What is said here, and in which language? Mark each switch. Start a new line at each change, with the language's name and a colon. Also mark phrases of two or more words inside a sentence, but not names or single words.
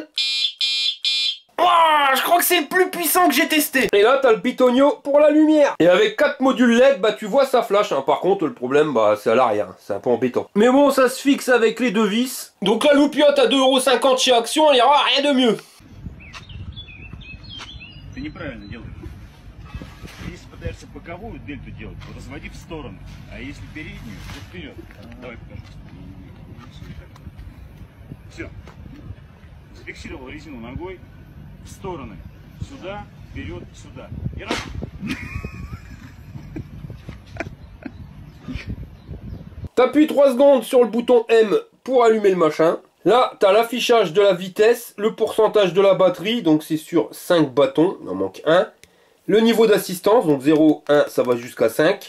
French: Oh, je crois que c'est le plus puissant que j'ai testé. Et là, t'as le pitonio pour la lumière. Et avec 4 modules LED, bah tu vois ça flash. Hein. Par contre, le problème, bah c'est à l'arrière. C'est un peu embêtant. Mais bon, ça se fixe avec les deux vis. Donc la loupiote à 2,50 € chez Action, il n'y aura rien de mieux.
Russian: Ты неправильно делаешь. Если пытаешься боковую дельту делать, то разводи в сторону. А если переднюю, то вперед. Давай покажу. Все. Зафиксировал резину ногой в стороны. Сюда, вперед, сюда. И раз.
French: T'appuies 3 secondes sur le bouton M pour allumer le machin. Là, tu as l'affichage de la vitesse, le pourcentage de la batterie, donc c'est sur 5 bâtons, il en manque un. Le niveau d'assistance, donc 0, 1, ça va jusqu'à 5.